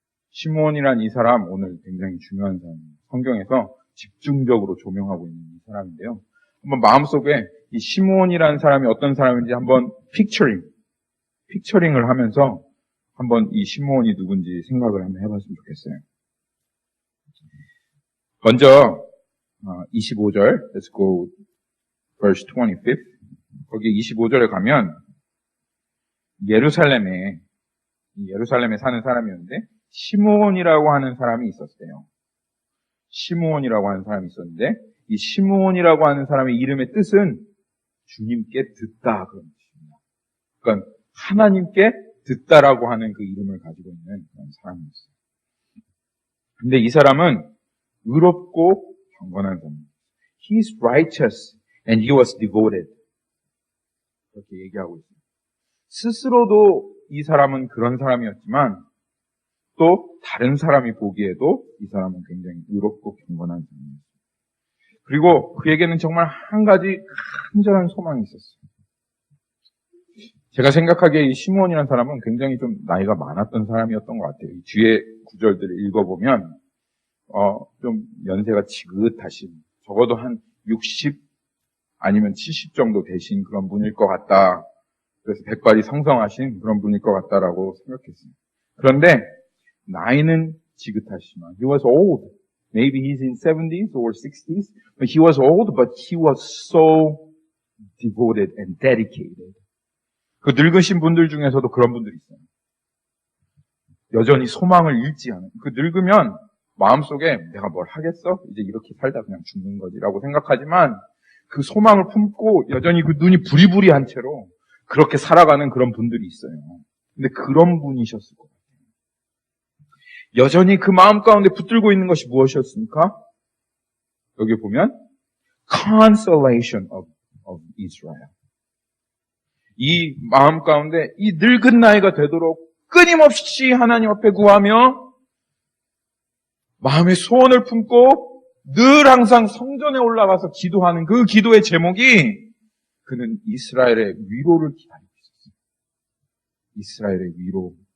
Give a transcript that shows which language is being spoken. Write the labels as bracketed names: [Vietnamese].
[Korean] 시므온이란 이 사람 오늘 굉장히 중요한 사람입니다. 성경에서 집중적으로 조명하고 있는 이 사람인데요. 한번 마음속에 이 시므온이라는 사람이 어떤 사람인지 한번 픽처링을 하면서 한번 이 시므온이 누군지 생각을 한번 해봤으면 좋겠어요. 먼저 25절, [English] let's go verse 25. [Korean] 거기 25절에 가면 예루살렘에 사는 사람이었는데 시므온이라고 하는 사람이 있었어요. 시므온이라고 하는 사람이 있었는데 이 시므온이라고 하는 사람의 이름의 뜻은 주님께 듣다 그런 뜻입니다. 그러니까 하나님께 듣다라고 하는 그 이름을 가지고 있는 그런 사람이었어요. 근데 이 사람은 의롭고 경건한 사람입니다. [English] He is righteous and he was devoted. [Korean] 그렇게 얘기하고 있습니다. 스스로도 이 사람은 그런 사람이었지만 또 다른 사람이 보기에도 이 사람은 굉장히 의롭고 경건한 사람이었어요. 그리고 그에게는 정말 한 가지 간절한 소망이 있었어요. 제가 생각하기에 이 시므온이라는 사람은 굉장히 좀 나이가 많았던 사람이었던 것 같아요. 이 뒤에 구절들을 읽어보면 좀 연세가 지긋하신, 적어도 한 60 아니면 70 정도 되신 그런 분일 것 같다. 그래서 백발이 성성하신 그런 분일 것 같다라고 생각했습니다. 그런데 나이는 지긋하시지만 [English] he was old. Maybe he's in 70s or 60s. But he was old, but he was so devoted and dedicated. [Korean] 그 늙으신 분들 중에서도 그런 분들이 있어요. 여전히 소망을 잃지 않은. 그 늙으면 마음속에 내가 뭘 하겠어? 이제 이렇게 살다 그냥 죽는 거지라고 생각하지만 그 소망을 품고 여전히 그 눈이 부리부리한 채로 그렇게 살아가는 그런 분들이 있어요. 근데 그런 분이셨을 것 같아요. 여전히 그 마음 가운데 붙들고 있는 것이 무엇이었습니까? 여기 보면 [English] consolation of Israel. [Korean] 이 마음 가운데 이 늙은 나이가 되도록 끊임없이 하나님 앞에 구하며 마음의 소원을 품고 늘 항상 성전에 올라가서 기도하는 그 기도의 제목이 그는 이스라엘의 위로를 기다리고 있었어요. 이스라엘의 위로.